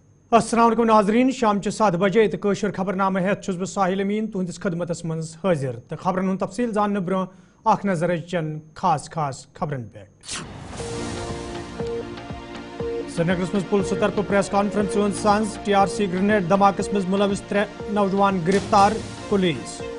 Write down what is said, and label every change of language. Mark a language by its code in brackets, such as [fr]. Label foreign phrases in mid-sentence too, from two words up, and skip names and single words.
[ks] अस्सलाम वालेकुम नाजरीन शाम 7 बजे तो कशर खबरनामा हेत बह साहिल अमीन तुहंदिस खदमतस मज हाजिर तो खबरन हुंद तफसील जानने ब्रो अख नजर चन खास खबरन पे। श्रीनगरस मज पुलिस तरफ [en] press conference [ks] सांस TRC ग्रेनेड धमाकस मज मुलविस 3 नौजवान गिरफ्तार पुलिस।